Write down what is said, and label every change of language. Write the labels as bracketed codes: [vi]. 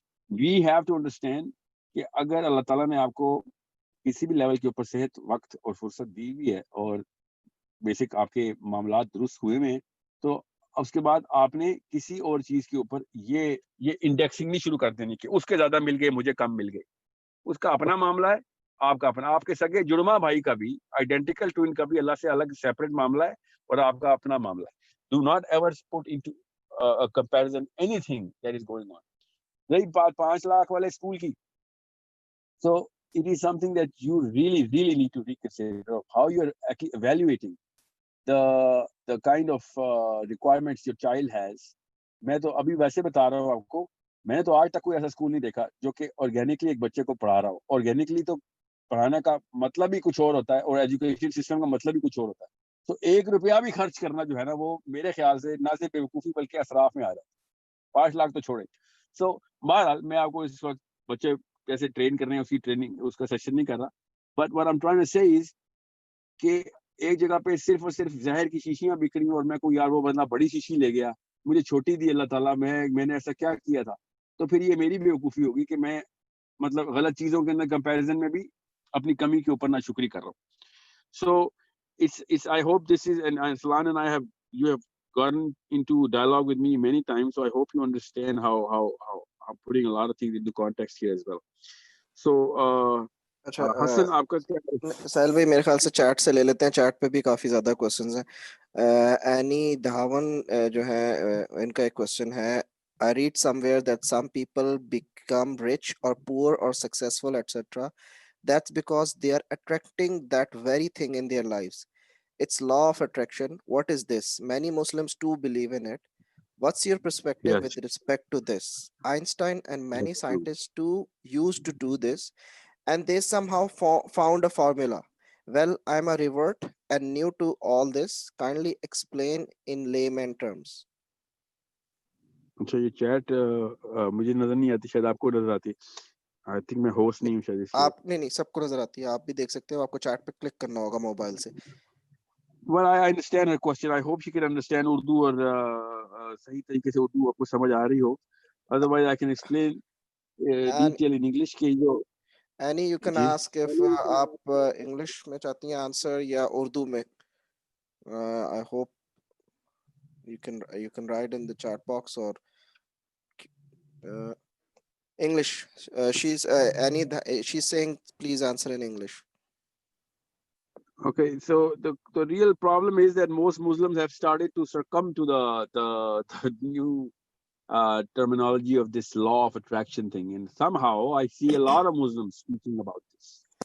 [en] we have to understand [hi] कि अगर अल्लाह ताला ने आपको किसी भी लेवल के ऊपर सेहत, वक्त और फुर्सत दी हुई है और बेसिक आपके मामलात दुरुस्त हुए में, तो उसके बाद आपने किसी और चीज के ऊपर ये इंडेक्सिंग नहीं शुरू कर देनी कि उसके ज्यादा मिल गए, मुझे कम मिल गए. उसका अपना मामला है, आपका अपना. आपके सगे जुड़मा भाई का भी, आइडेंटिकल ट्विन का भी अल्लाह से अलग सेपरेट मामला है और आपका अपना मामला है. [en] Do not ever put into comparison anything that is going on. [hi] रही बात 5 लाख वाले स्कूल की, [en] so it is something that you really need to reconsider of how you are actually evaluating the kind of requirements your child has. [hi] मैं तो अभी वैसे बता रहा हूँ आपको, मैंने तो आज तक कोई ऐसा स्कूल नहीं देखा जो कि ऑर्गेनिकली एक बच्चे को पढ़ा रहा हो. ऑर्गेनिकली तो पढ़ाने का मतलब ही कुछ और होता है और एजुकेशन सिस्टम का मतलब ही कुछ और होता है. तो 1 रुपया भी खर्च करना जो है ना, वो मेरे ख्याल से ना सिर्फ बेवकूफ़ी बल्कि असराफ में आ रहा है. 5 लाख तो छोड़े. सो बहरहाल मैं आपको इस वक्त बच्चे कैसे ट्रेन करने हैं उसकी ट्रेनिंग, उसका सेशन नहीं कर रहा. [en] but what I am trying to say is [hi] कि एक जगह पे सिर्फ और सिर्फ जहर की शीशियां बिक रही और मैं कोई यार वो बंदा बड़ी शीशी ले गया, मुझे छोटी दी अल्लाह ताला, मैंने ऐसा क्या किया था. तो फिर ये मेरी बेवकूफ़ी होगी कि मैं मतलब गलत चीज़ों के अंदर कंपैरिजन में भी अपनी कमी के ऊपर नाशुक्री कर रहा हूँ. [en] So it's I hope this is, and Aslan and I have, you have gotten into dialogue with me many times, so I hope you understand how I'm putting a lot of things into context here as well. So [hi] अच्छा हसन आपका क्या? साहिल भाई मेरे ख्याल से chat से ले लेते हैं, चैट पे भी काफी ज्यादा क्वेश्चंस हैं. [en] Annie Dhawan [hi] जो है इनका एक क्वेश्चन है, [en] I read somewhere that some people become rich or poor or successful etc. That's because they are attracting that very thing in their lives. It's law of attraction. What is this? Many Muslims too believe in it. What's your perspective Yes. with respect to this? Einstein and many That's true. scientists too used to do this, and they somehow found a formula. Well, I'm a revert and new to all this. Kindly explain in layman terms. [hi] अच्छा, ये chat मुझे नजर नहीं आती, शायद आपको नजर आती. आई थिंक मैं होस्ट नहीं हूँ शायद इसलिए. आप नहीं सबको नजर आती है, आप भी देख सकते हो, आपको चैट पे क्लिक करना होगा मोबाइल से. [en] Well, I understand her question. I hope she can understand Urdu [hi] और सही तरीके से उर्दू आपको समझ आ रही हो. [en] Otherwise, I can explain detail in English [hi] के जो. [en] Annie, you can [hi] ji. [en] ask if [hi] आप English में चाहती हैं answer या उर्दू में. [en] I hope you can write in the chat box or English. She's Annie. She's saying please answer in English. Okay, so the real problem is that most Muslims have started to succumb to the new terminology of this law of attraction thing, and somehow I see a lot of Muslims speaking about this.